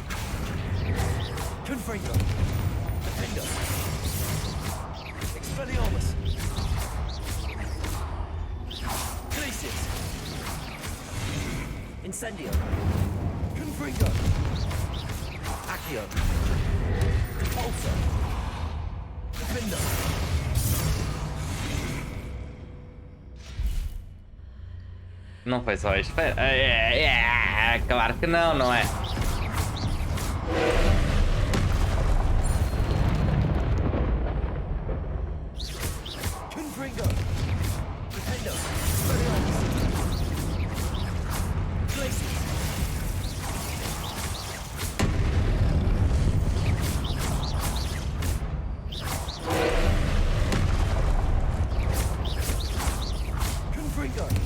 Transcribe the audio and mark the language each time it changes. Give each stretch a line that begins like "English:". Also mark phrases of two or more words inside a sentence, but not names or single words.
Latin: Confringo. Defendo. Expelliarmus. Glacius. Incendio. Confringo. Accio. Pulsar. Defendo.
Portuguese: Não foi só isto. Claro que não, não é?
Latin: Confringo. Defendo. Expelliarmus. Glacius. Confringo.